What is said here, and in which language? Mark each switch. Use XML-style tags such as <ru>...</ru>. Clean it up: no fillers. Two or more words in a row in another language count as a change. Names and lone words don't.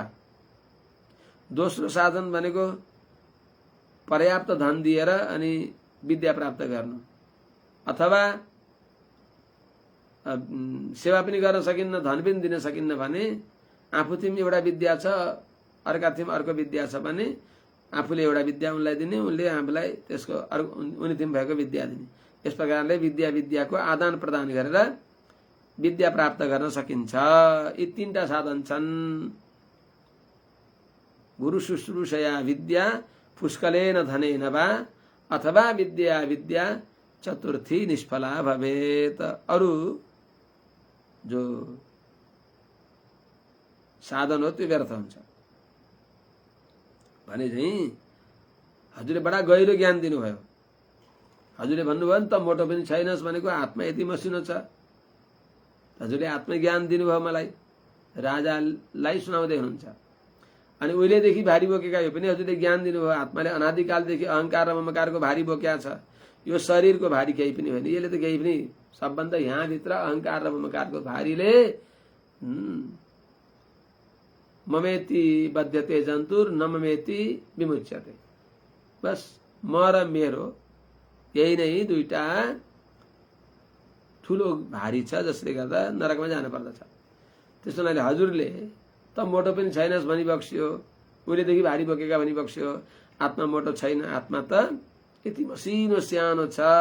<ne>दोस्रो साधन भनेको पर्याप्त धन दिएर अनि विद्या प्राप्त गर्नु, अथवा सेवा पनि गर्न सकिन्न, धन पनि दिन सकिन्न भने आफूतिर एउटा विद्या छ, अर्कातिर अर्को विद्या छ भने आफूले एउटा विद्या उनलाई दिने, उनले आफूलाई त्यसको उनीतिर भएको विद्या दिने। यस प्रकारले विद्याको आदान प्रदान गरेर विद्या प्राप्त गर्न सकिन्छ। यी तीनटा साधन छन्।</ne> <sa>गुरु शुश्रूषया विद्या पुष्कलेन धनेन वा अथवा विद्या चतुर्थी निष्फला भवेत।</sa> <ne>अरु जो साधन हो त्यो व्यर्थ हुन्छ भने चाहिँ हजुरले बडा गहिरो ज्ञान दिनुभयो। हजुरले भन्नुभयो नि त मोटो पनि छैनस् भनेको आत्मा यति मसिनो छ। हजुरले आत्मज्ञान दिनुभयो मलाई, राजालाई सुनाउँदै हुनुहुन्छ। अनि उहिलेदेखि भारी बोकेका यो पनि हजुरले ज्ञान दिनुभयो। आत्माले अनादिकालदेखि अहंकार र ममकारको भारी बोकेका छ। यो शरीरको भारी केही पनि होइन, यसले त केही पनि, सबभन्दा यहाँभित्र अहंकार र ममकारको भारीले</ne> <sa>ममेति बध्यते जन्तुर न ममेति विमुच्यते।</sa> <ne>बस म र मेरो यही नै दुईटा ठुलो भारी छ जसले गर्दा नरकमा जानु पर्दछ। त्यसो हुनाले हजुरले त मोटो पनि छैनस् भनी बक्स्यो, उहिलेदेखि भारी बोकेका भनी बक्स्यो। आत्मा मोटो छैन, आत्मा त यति मसिनो सानो छ।</ne>